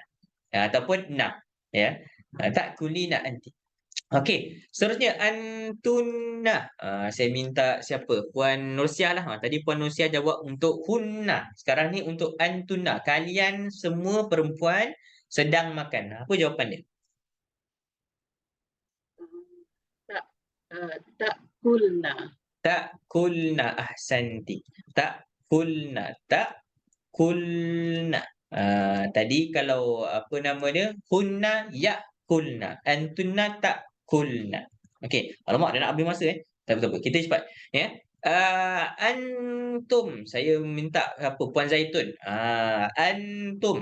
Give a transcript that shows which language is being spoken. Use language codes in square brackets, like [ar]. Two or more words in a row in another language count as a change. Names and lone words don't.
[ms] Ataupun na. Ya. [ar] تأكلين أنتِ. [ms] Okey, seterusnya antuna. Saya minta siapa? Puan Nursiah lah. Tadi Puan Nursiah jawab untuk hunna. Sekarang ni untuk antuna. Kalian semua perempuan sedang makan. Apa jawapan dia? Ta'kulna. [ar] تأكلن أحسنتِ. تأكلن. [ms] Takulna. Tadi kalau apa nama dia? [ar] هن يأكلن. أنتن تأكلن. Okey. [ms] Alamak, dah nak habis masa Tak apa. Kita cepat. Ya. Antum. Saya minta apa? Puan Zaitun. Antum.